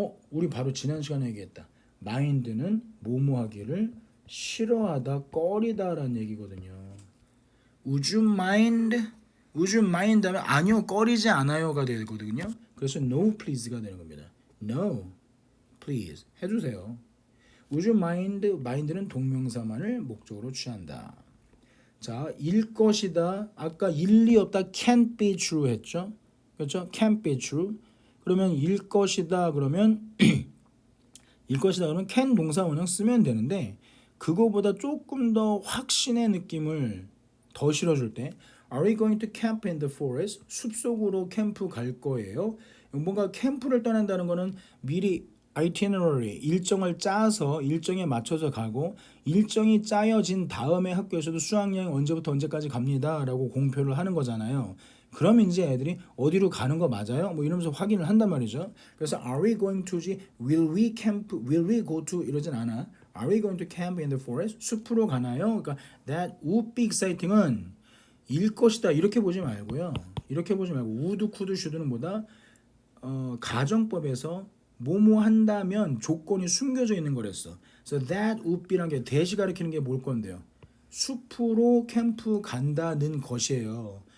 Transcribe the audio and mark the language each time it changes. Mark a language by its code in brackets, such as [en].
[ko] 우리 바로 지난 시간에 얘기했다. mind는 뭐뭐 하기를 싫어하다 꺼리다라는 얘기거든요. [en] Would you mind? Would you mind [ko] 하면 아니요, 꺼리지 않아요가 되거든요. 그래서 [en] no please [ko] 가 되는 겁니다. [en] No, please [ko] 해주세요. [en] Would you mind? [ko] mind는 동명사만을 목적으로 취한다. 자, 일 것이다. 아까 일리 없다 [en] can't be true [ko] 했죠. 그렇죠? [en] can't be true. [ko] 그러면 일 것이다 그러면 일 것이다 그러면 can 동사 원형 쓰면 되는데 그거보다 조금 더 확신의 느낌을 더 실어줄 때 [en] Are we going to camp in the forest? [ko] 숲속으로 캠프 갈 거예요. 뭔가 캠프를 떠난다는 거는 미리 itinerary 일정을 짜서 일정에 맞춰서 가고 일정이 짜여진 다음에 학교에서도 수학여행 언제부터 언제까지 갑니다라고 공표를 하는 거잖아요. 그럼 이제 애들이 어디로 가는 거 맞아요? 뭐 이러면서 확인을 한단 말이죠. 그래서 [en] are we going to [ko] 지 [en] will we camp, will we go to [ko] 이러진 않아. [en] Are we going to camp in the forest? [ko] 숲으로 가나요? 그러니까 [en] that would be exciting [ko] 은 일 것이다 이렇게 보지 말고요. 이렇게 보지 말고 would, could, should는 뭐다? 가정법에서 뭐뭐 한다면 조건이 숨겨져 있는 거랬어. 그래서 [en] that would be [ko] 라는 게 대시 가리키는 게 뭘 건데요? 숲으로 캠프 간다는 것이에요.